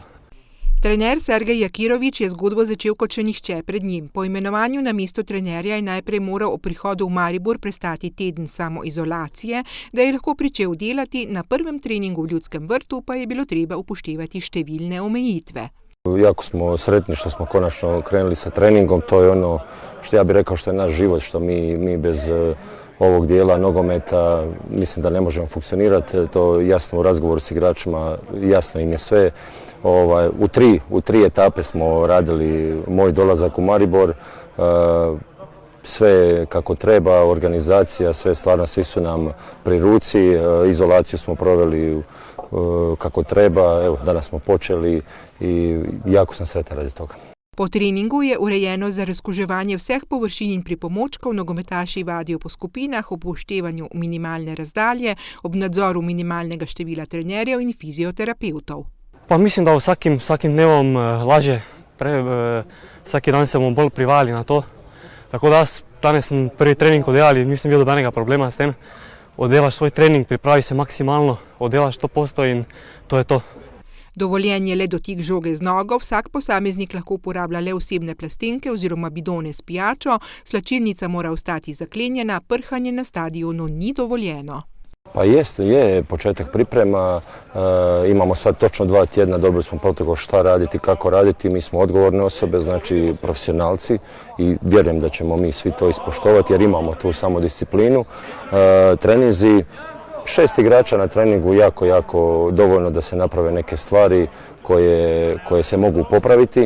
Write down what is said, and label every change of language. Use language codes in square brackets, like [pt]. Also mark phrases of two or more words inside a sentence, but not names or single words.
[sl] Trener Sergej Jakirovič je zgodbo začel kot še nihče pred njim. Po imenovanju na mesto trenerja je najprej moral ob prihodu v Maribor prestati teden samoizolacije, da je lahko pričel delati, na prvem treningu v Ljudskem vrtu pa je bilo treba upoštevati številne omejitve. [hr] Jako smo sretni što smo konačno krenuli sa treningom, to je ono što ja bih rekao što je naš život, što mi bez ovog dijela nogometa mislim da ne možemo funkcionirati, to jasno u razgovoru s igračima, jasno im je sve. U tri etape smo radili moj dolazak u Maribor, sve kako treba, organizacija, sve stvarno, svi su nam pri ruci, izolaciju smo proveli kako treba, evo danas smo počeli i jako sam sretan radi toga. [sl] Po treningu je urejeno za razkuževanje vseh površin in pripomočkov, nogometaši vadijo po skupinah, ob upoštevanju minimalne razdalje, ob nadzoru minimalnega števila trenerjev in fizioterapevtov. Pa mislim, da vsakim dnevom lažje, vsaki dan se bomo bolj privajali na to. Tako da danes sem prvi trening oddelal in nisem videl nobenega problema s tem. Oddelaš svoj trening, pripravi se maksimalno, oddelaš 100% in to je to. Dovoljen je le dotik žoge z nogo, vsak posameznik lahko uporablja le osebne plastenke oziroma bidone s pijačo, slačilnica mora ostati zaklenjena, prhanje na stadionu ni dovoljeno. [hr] Pa je početak priprema, imamo sad točno 2 tjedna, dobili smo protokol šta raditi, kako raditi, mi smo odgovorne osobe, znači profesionalci i vjerujem da ćemo mi svi to ispoštovati jer imamo tu samodisciplinu. Treninzi, 6 igrača na treningu jako dovoljno da se naprave neke stvari koje se mogu popraviti.